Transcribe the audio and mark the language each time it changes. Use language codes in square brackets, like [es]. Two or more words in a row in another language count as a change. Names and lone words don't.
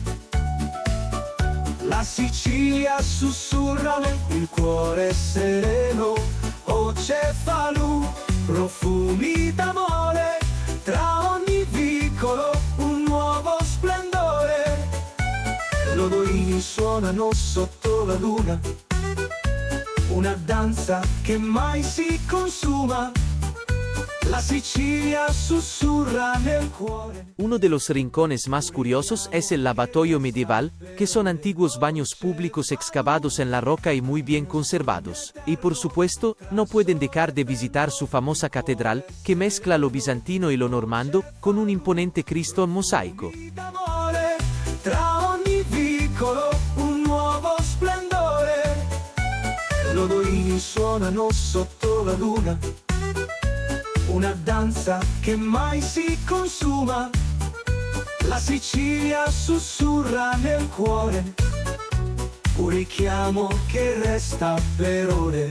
[it] La Sicilia sussurra il cuore sereno, oh Cefalù, profumi d'amore, tra ogni vicolo un nuovo splendore. L'odorini suonano sotto la luna, una danza che mai si consuma. La Sicilia susurra nel cuore. [es] Uno de los rincones más curiosos es el lavatoio medieval, que son antiguos baños públicos excavados en la roca y muy bien conservados. Y por supuesto, no pueden dejar de visitar su famosa catedral, que mezcla lo bizantino y lo normando, con un imponente Cristo en mosaico. [it] D'amore, tra ogni vicolo un nuovo splendore. L'odorini suonano sotto la luna, una danza che mai si consuma. La Sicilia sussurra nel cuore, un richiamo che resta per ore.